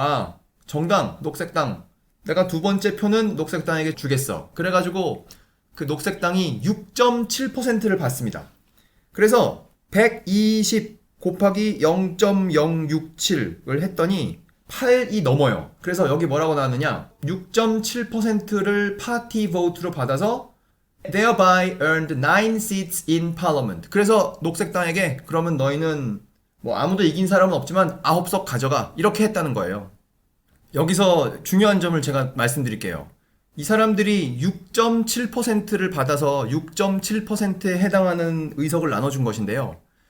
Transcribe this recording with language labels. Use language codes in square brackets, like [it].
[ko] 아, 정당, 녹색당, 내가 두 번째 표는 녹색당에게 주겠어. 그래가지고 그 녹색당이 6.7%를 받습니다. 그래서 120 곱하기 0.067을 했더니 8이 넘어요. 그래서 여기 뭐라고 나왔느냐? 6.7%를 파티 보트로 받아서 [en] thereby earned 9 seats in parliament. [ko] 그래서 녹색당에게 그러면 너희는 뭐 아무도 이긴 사람은 없지만 9석 가져가. 이렇게 했다는 거예요. 여기서 중요한 점을 제가 말씀드릴게요. 이 사람들이 6.7%를 받아서 6.7%에 해당하는 의석을 나눠준 것인데요.